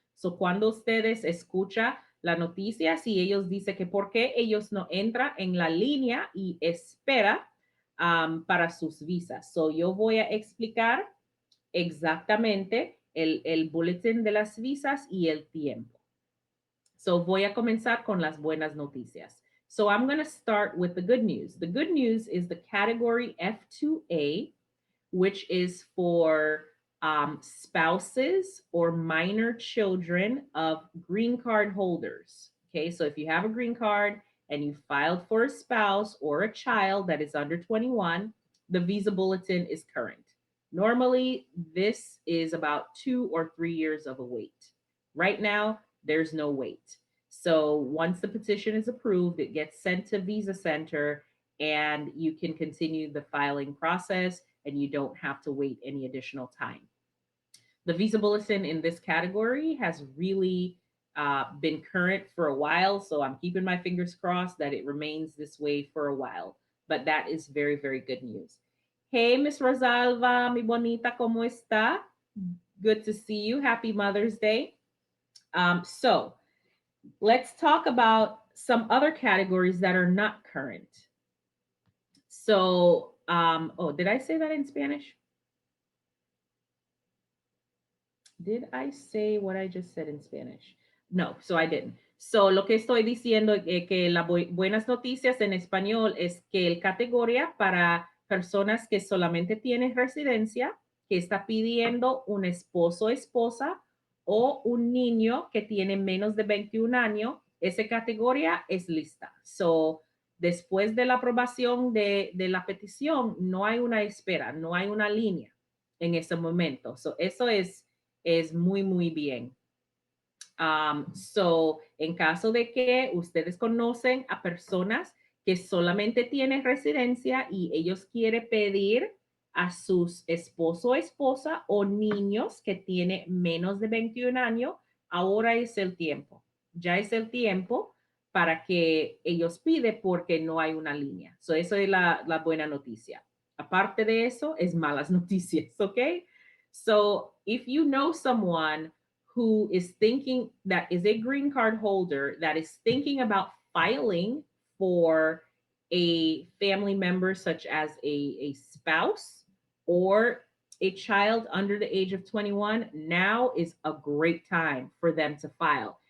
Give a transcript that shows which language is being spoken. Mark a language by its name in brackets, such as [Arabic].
[Spanish] So, cuando ustedes escuchan la noticia, si ellos dicen que por qué ellos no entran en la línea y espera para sus visas. So, yo voy a explicar exactamente el boletín de las visas y el tiempo. So, voy a comenzar con las buenas noticias. [English] So, I'm going to start with the good news. The good news is the category F2A, which is for spouses or minor children of green card holders. Okay, so if you have a green card and you filed for a spouse or a child that is under 21, the visa bulletin is current. Normally, this is about 2 or 3 years of a wait. Right now, there's no wait. So once the petition is approved, it gets sent to Visa Center and you can continue the filing process and you don't have to wait any additional time. The visa bulletin in this category has really been current for a while, so I'm keeping my fingers crossed that it remains this way for a while. But that is very, very good news. [Spanish] Hey, Miss Rosalva, mi bonita, ¿cómo está? [English] Good to see you. Happy Mother's Day. So let's talk about some other categories that are not current. So, oh, did I say that in Spanish? Did I say what I just said in Spanish? No, so I didn't. [Spanish] So lo que estoy diciendo es que las buenas noticias en español es que el categoría para personas que solamente tienen residencia, que está pidiendo un esposo o esposa o un niño que tiene menos de 21 años, esa categoría es lista. So, después de la aprobación de la petición, no hay una espera, no hay una línea en ese momento. So, eso es muy, muy bien. So, en caso de que ustedes conocen a personas que solamente tienen residencia y ellos quieren pedir a sus esposo o esposa o niños que tienen menos de 21 años, ahora es el tiempo. Ya es el tiempo para que ellos piden porque no hay una línea. So, eso es la buena noticia. Aparte de eso, es malas noticias, ¿ok? [English] So, if you know someone who is thinking that is a green card holder that is thinking about filing for a family member such as a spouse or a child under the age of 21, now is a great time for them to file.